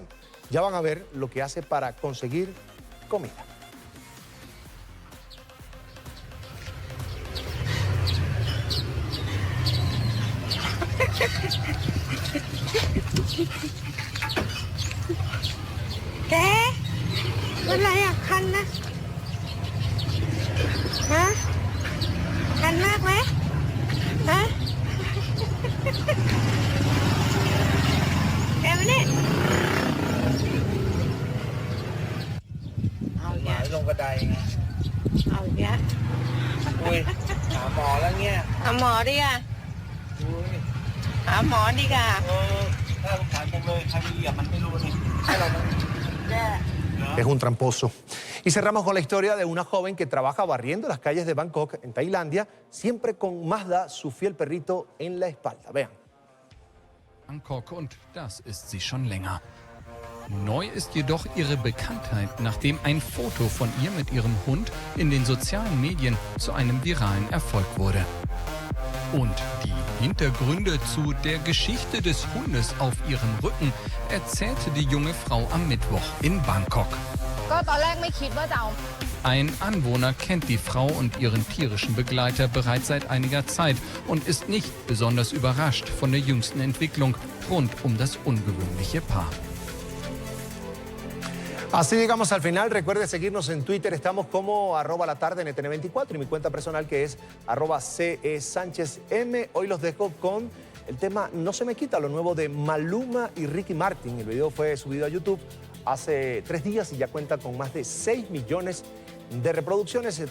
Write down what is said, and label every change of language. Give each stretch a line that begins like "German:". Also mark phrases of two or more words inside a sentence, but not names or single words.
Spanish: Ya van a ver lo que hace para conseguir comida. ¿Qué?
Vietnamese: ¿Qué là khăn á? Hả? Khăn mát quá? Hả? Em đi.
Thai: เอาลงกระไดไง เอาอีกแล้ว อุ้ยหาหมอแล้วเนี่ย หาหมอดิอ่ะ อุ้ย หาหมอดีกว่า น่าสงสารจังเลยใครไปเหยียบมันไม่รู้นี่ให้เราต้อง
Spanish: Es un tramposo. Y cerramos con la historia de una joven que trabaja barriendo las calles de Bangkok, en Tailandia, siempre con Mazda, su fiel perrito, en la espalda. Vean.
German: Bangkok, und das ist sie schon länger. Neu ist jedoch ihre Bekanntheit, nachdem ein Foto von ihr mit ihrem Hund in den sozialen Medien zu einem viralen Erfolg wurde. Und die Hintergründe zu der Geschichte des Hundes auf ihrem Rücken erzählte die junge Frau am Mittwoch in Bangkok. Ein Anwohner kennt die Frau und ihren tierischen Begleiter bereits seit einiger Zeit und ist nicht besonders überrascht von der jüngsten Entwicklung rund um das ungewöhnliche Paar.
Spanish: Así llegamos al final. Recuerde seguirnos en Twitter. Estamos como @latardenetn24 y mi cuenta personal que es @CESánchezM. Hoy los dejo con el tema No se me quita, lo nuevo de Maluma y Ricky Martin. El video fue subido a YouTube hace 3 días y ya cuenta con más de 6 millones de reproducciones.